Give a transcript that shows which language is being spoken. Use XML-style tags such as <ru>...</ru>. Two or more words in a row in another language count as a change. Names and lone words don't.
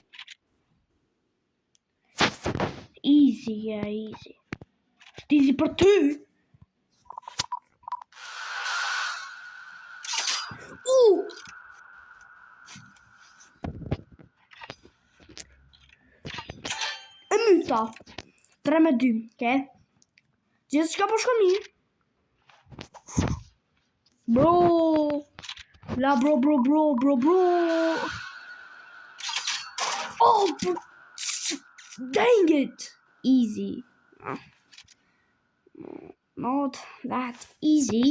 <en>Easy, yeah, easy.</en> <sq>Easy për ty. E myta.</sq> <en>3-2, okay.</en> <sq>Gjithë shka po shko mirë.</sq> <en>Bro. La bro. Oh, dang it. Easy. Not that easy.</en>